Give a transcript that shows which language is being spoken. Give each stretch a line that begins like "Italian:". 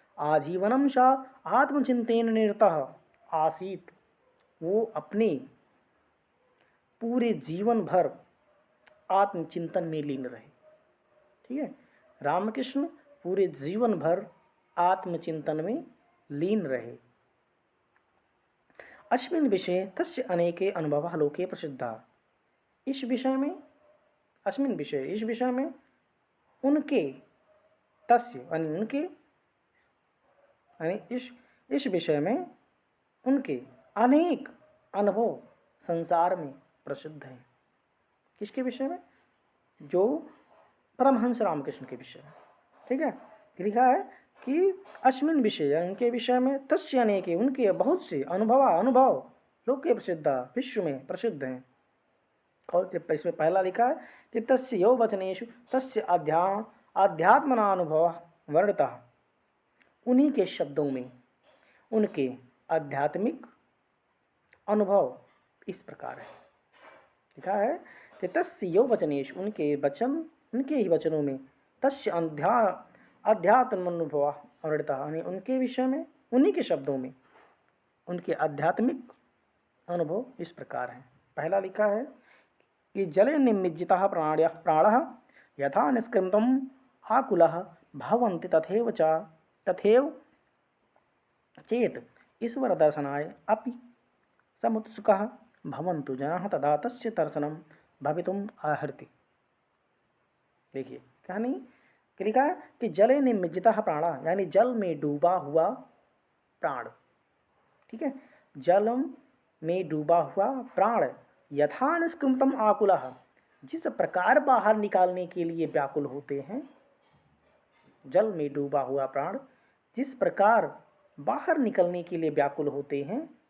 Sanskrit: आजीवनम सा आत्मचिंतेन निरतः आसीत,
Hindi: वो अपने पूरे जीवन भर आत्मचिंतन में लीन रहे। ठीक है, रामकृष्ण पूरे जीवन भर आत्मचिंतन में लीन रहे।
Sanskrit: अस्मिन् विषये तस्य अनेके अनुभवः लोके प्रसिद्धा।
Hindi: इस विषय में,
Sanskrit: अस्मिन् विषय,
Hindi: इस विषय में उनके, तस्य यानी उनके, यानी इस विषय में उनके अनेक अनुभव संसार में प्रसिद्ध हैं। किसके विषय में, जो परमहंस रामकृष्ण के विषय में। ठीक है, लिखा है कि
Sanskrit: अस्मिन् विषय,
Hindi: उनके विषय में,
Sanskrit: तस्य अनेके,
Hindi: उनके बहुत से अनुभव
Sanskrit: लोके प्रसिद्धा,
Hindi: विश्व में प्रसिद्ध हैं। और इसमें पहला लिखा है कि
Sanskrit: तस्य यो वचनेषु तस्य अध्यात्मनानुभव वर्णितः,
Hindi: उन्हीं के शब्दों में उनके आध्यात्मिक अनुभव इस प्रकार है। लिखा है कि
Sanskrit: तस्य यो वचनेषु,
Hindi: उनके वचन, उनके ही वचनों में,
Sanskrit: तस्य अध्यात्मानुभव वर्णितः,
Hindi: यानी उनके विषय में, उन्हीं के शब्दों में उनके आध्यात्मिक अनुभव इस प्रकार हैं। पहला लिखा है कि
Sanskrit: जले निमज्जितः प्राणः यथा निष्कृन्तम् आकुलः भवन्ति तथैव चेत् ईश्वर दर्शनाय अपि समुत्सुकः भवन्तु जनाः तदा तस्य दर्शनं भवितुम् अर्हति।
Hindi: देखिए कहानी लिखा है कि
Sanskrit: जले निमज्जितः प्राणः,
Hindi: यानी जल में डूबा हुआ प्राण। ठीक है, जल में डूबा हुआ प्राण
Sanskrit: यथा निष्कृन्तम् आकुलः,
Hindi: जिस प्रकार बाहर निकालने के लिए व्याकुल होते हैं, जल में डूबा हुआ प्राण जिस प्रकार बाहर निकलने के लिए व्याकुल होते हैं,